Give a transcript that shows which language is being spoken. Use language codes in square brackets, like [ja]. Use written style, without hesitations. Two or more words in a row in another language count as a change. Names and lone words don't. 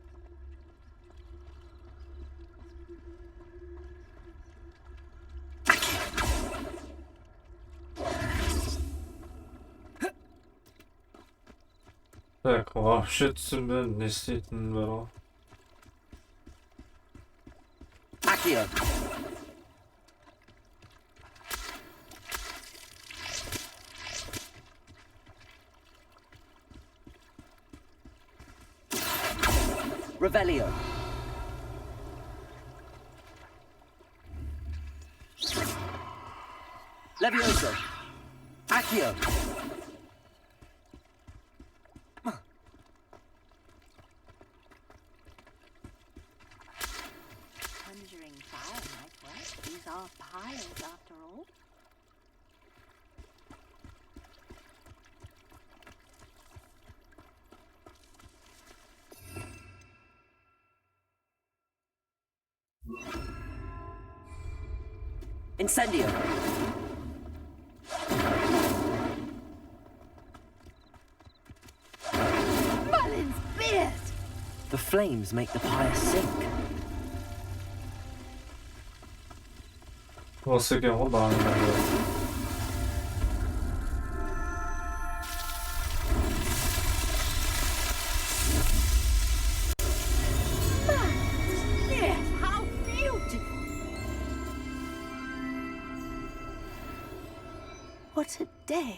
[kk] Так, вообще түсінбедім не істейтінін бар ғой. [en] Accio. Revelio. Levioso. Accio. Conjuring fire might work. These are pyres after all. Incendio. Merlin's beard! The flames make the pyre sink. [kk] Осы екен ғой бағанағы. [en] Yes, how beautiful! What a day!